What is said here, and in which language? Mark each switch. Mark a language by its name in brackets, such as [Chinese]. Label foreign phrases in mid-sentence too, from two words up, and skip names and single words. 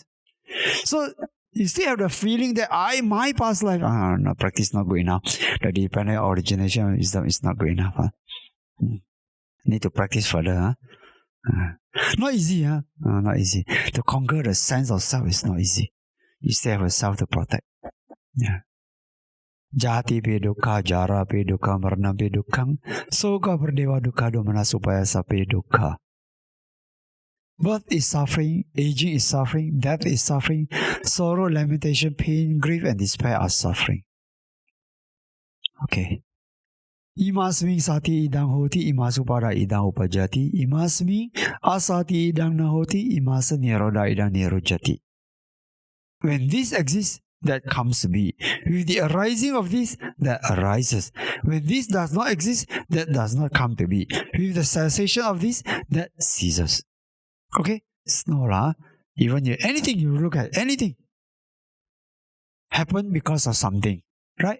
[English] So you still have the feeling that my past life, no, practice not good enough. The dependent origination wisdom is not good enough. Need to practice further. Not easy. Not easy. To conquer the sense of self is not easy. You still have a self to protect. Yeah. [Pali] Jati pe dukkha, jara pe dukkha, marna pe dukkhang, soka perdewa dukkha, domana supaya sape dukkha. [English] Birth is suffering, aging is suffering, death is suffering, sorrow, lamentation, pain, grief and despair are suffering. Okay. [Pali] Imasming sati idang hoti, imasupara idang upajati, imasming asati idang nahoti, imasa niroda idang nirojati. [English] When this exists, that comes to be. With the arising of this, that arises. When this does not exist, that does not come to be. With the cessation of this, that ceases. Okay? It's no even anything you look at, anything happen because of something, right?